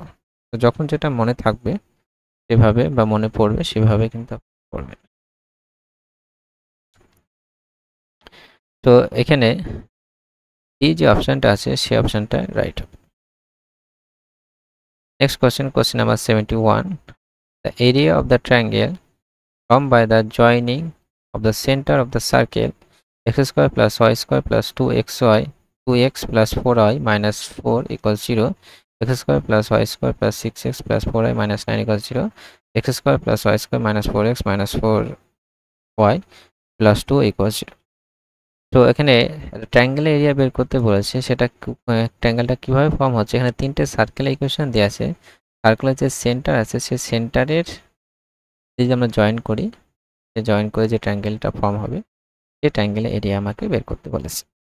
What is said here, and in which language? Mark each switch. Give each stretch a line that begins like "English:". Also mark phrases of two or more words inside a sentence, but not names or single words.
Bangla: তো যখন যেটা মনে থাকবে সেভাবে, বা মনে পড়বে সেভাবে কিন্তু করবে। তো এখানে এই যে অপশনটা আছে সেই অপশনটা রাইট হবে।
English: next question number 71, the area of the triangle formed by the joining of the center of the circle x square plus y square plus 2xy 2x plus 4y minus 4 equals 0, x square plus y square plus 6x plus 4y minus 9 equals 0, x square plus y square minus 4x minus 4y plus 2 equals 0.
Bangla: তো এখানে ট্রায়াঙ্গেলের এরিয়া বের করতে বলেছে, সেটা ট্রায়াঙ্গেলটা কিভাবে ফর্ম হচ্ছে। এখানে তিনটে সার্কেলের ইকুয়েশন দেওয়া আছে, সার্কেলের যে সেন্টার আছে সেই সেন্টারের যদি আমরা জয়েন করি, জয়েন করে যে ট্রায়াঙ্গেলটা ফর্ম হবে সেই ট্রায়াঙ্গেলের এরিয়া আমাকে বের করতে বলেছে।